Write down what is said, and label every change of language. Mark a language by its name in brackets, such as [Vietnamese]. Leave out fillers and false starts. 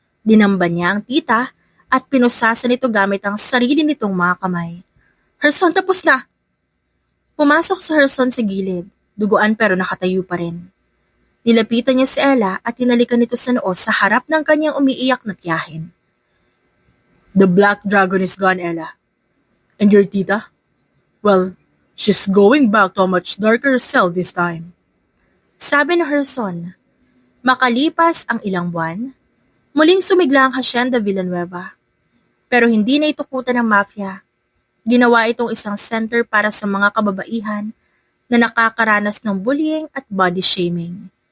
[Filipino] Dinamba niya ang tita at pinusasa nito gamit ang sarili nitong mga kamay. Herson, tapos na! Pumasok si Herson sa gilid, duguan pero nakatayo pa rin. Nilapitan niya si Ella at tinalikan nito sa noo sa harap ng kanyang umiiyak na tiyahin. [English] The Black Dragon is gone, Ella. And your tita? Well, she's going back to a much darker cell this time. [Filipino] Sabi ni Herson. Makalipas ang ilang buwan, muling sumigla ang Hacienda Villanueva. Pero hindi na ito kuta ng mafia. Ginawa itong isang center para sa mga kababaihan na nakakaranas ng bullying at body shaming.